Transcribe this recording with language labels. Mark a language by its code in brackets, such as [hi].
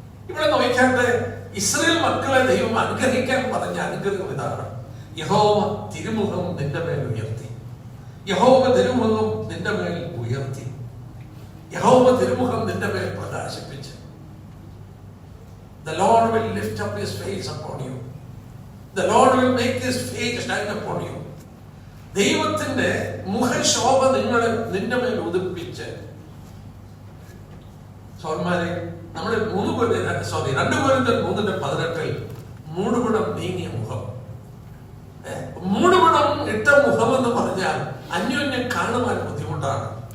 [ml] ഇവിടെ നോക്കാട്ടെ, ഇസ്രായേൽ മക്കളെ ദൈവം അനുഗ്രഹിക്കാൻ പറഞ്ഞ അനുഗ്രഹം ഇതാണ്. യഹോവ തിരുമുഖം നിന്റെ മേൽ ഉയർത്തി. യഹോവ തിരുമുഖം നിന്റെ മേൽ ഉയർത്തി. യഹോവ തിരുമുഖം നിന്റെ മേൽ പ്രകാശിപ്പിച്ച്. [en] The Lord will lift up his face upon you. The Lord will make his face shine upon you. [ml] ദൈവത്തിന്റെ മുഖശോഭ നിന്റെ മേൽ ഉദിപ്പിച്ച്. സോന്മാരെ, നമ്മുടെ 2 കൊരിന്ത്യർ 3:18 മൂടുപടം നീങ്ങിയ മുഖം. മൂടുപടം ഇട്ട മുഖം എന്ന് പറഞ്ഞാൽ അന്യോന്യം കാണുവാൻ ബുദ്ധിമുട്ടാണ്.